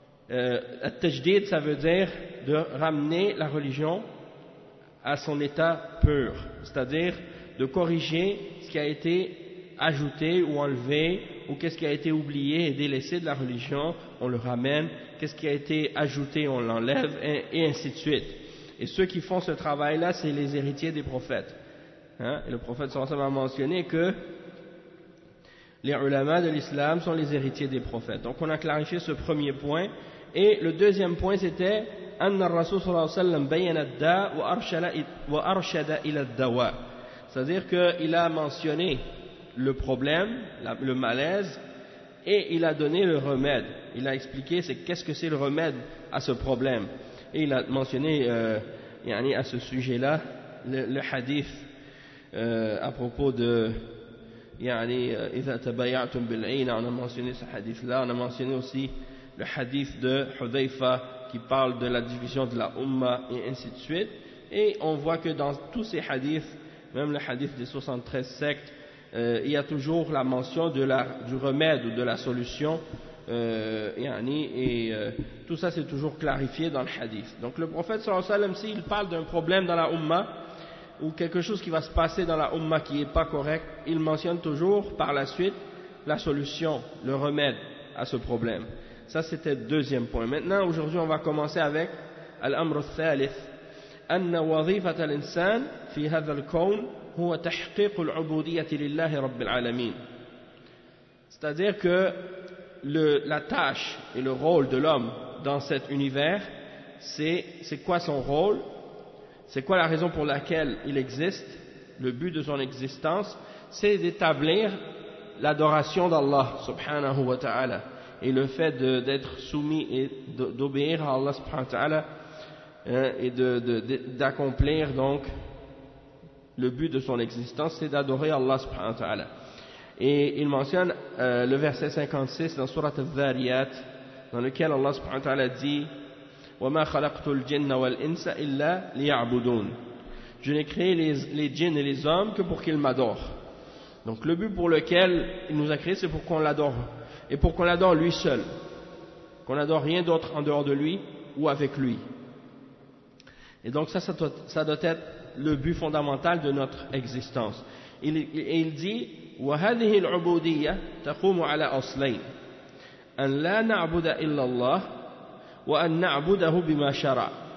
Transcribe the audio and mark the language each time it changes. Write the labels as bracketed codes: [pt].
[fr] At-tajdid, ça veut dire de ramener la religion à son état pur, c'est-à-dire de corriger ce qui a été ajouté ou enlevé, ou qu'est-ce qui a été oublié et délaissé de la religion, on le ramène, qu'est-ce qui a été ajouté, on l'enlève, et ainsi de suite. Et ceux qui font ce travail-là, c'est les héritiers des prophètes. Hein? Et le prophète sallallahu alayhi wa sallam a mentionné que les ulamas de l'islam sont les héritiers des prophètes. Donc on a clarifié ce premier point. Et le deuxième point, c'était [ar] أن الرسول صلى الله عليه وسلم بين الداء وأرشد إلى الدواء. [fr] C'est-à-dire qu'il a mentionné le problème, le malaise, et il a donné le remède. Il a expliqué qu'est-ce que c'est le remède à ce problème. Et il a mentionné à ce sujet-là le hadith à propos de [ar] إِذَا تَبَيَعْتُمْ بِالْعِينَ. [fr] On a mentionné ce hadith-là. On a mentionné aussi le hadith de Hudhayfa qui parle de la division de la Umma et ainsi de suite. Et on voit que dans tous ces hadiths, même le hadith des 73 sectes, il y a toujours la mention de du remède ou de la solution. Tout ça c'est toujours clarifié dans le hadith. Donc le prophète sallallahu alayhi wa sallam, s'il parle d'un problème dans la Umma ou quelque chose qui va se passer dans la Umma qui n'est pas correct, il mentionne toujours par la suite la solution, le remède à ce problème. Ça c'était le deuxième point. Maintenant aujourd'hui on va commencer avec Al-Amr al-Thalith. [ar] أن وظيفة الإنسان في هذا الكون هو تحقيق العبودية لله رب العالمين. [fr] C'est-à-dire que la tâche et le rôle de l'homme dans cet univers, c'est quoi son rôle? C'est quoi la raison pour laquelle il existe? Le but de son existence, c'est d'établir l'adoration d'Allah subhanahu wa ta'ala et le fait d'être soumis et d'obéir à Allah subhanahu wa ta'ala. Et d'accomplir donc le but de son existence, c'est d'adorer Allah subhanahu wa ta'ala. Et il mentionne le verset 56 dans sourate Al-Dhariyat, dans lequel Allah subhanahu wa ta'ala dit: [ar] وَمَا خَلَقْتُ الْجِنَّ وَالْإِنسَ إِلَّا لِيَعْبُدُونَ. [fr] Je n'ai créé les djinns et les hommes que pour qu'ils m'adorent. Donc le but pour lequel il nous a créé, c'est pour qu'on l'adore, et pour qu'on l'adore lui seul, qu'on n'adore rien d'autre en dehors de lui ou avec lui. Et donc ça doit être le but fondamental de notre existence. Il dit: [ar] وهذه العبودية تقوم على أصلين أن لا نعبد إلا الله وأن نعبده بما شرع.